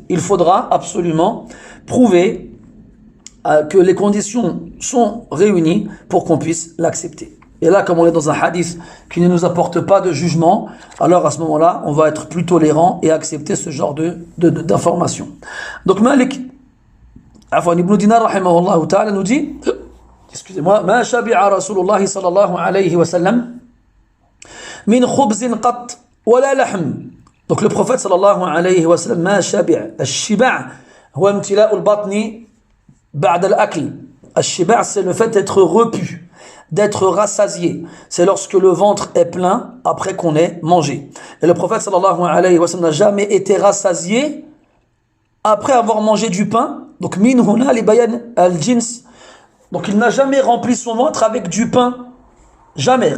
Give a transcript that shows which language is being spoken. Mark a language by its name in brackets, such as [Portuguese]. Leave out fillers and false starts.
[French] Il faudra absolument prouver que les conditions sont réunies pour qu'on puisse l'accepter. Et là, comme on est dans un hadith qui ne nous apporte pas de jugement, alors à ce moment-là, on va être plus tolérant et accepter ce genre d'informations. Donc Malik ibn Dinar rahimahullah ta'ala nous dit, excusez-moi, [Arabic] ما شبع رسول الله صلى الله عليه وسلم من خبز قط ولا لحم. [French] Donc le prophète [Arabic] صلى الله عليه وسلم ما شبع. الشبع هو امتلاء البطن بعد الأكل. [French] الشبع c'est le fait d'être repu, d'être rassasié. C'est lorsque le ventre est plein après qu'on ait mangé. Et le prophète sallallahu alayhi wa sallam n'a jamais été rassasié après avoir mangé du pain. Donc [Arabic] min huna li bayan al-jins. [French] Donc il n'a jamais rempli son ventre avec du pain. Jamais.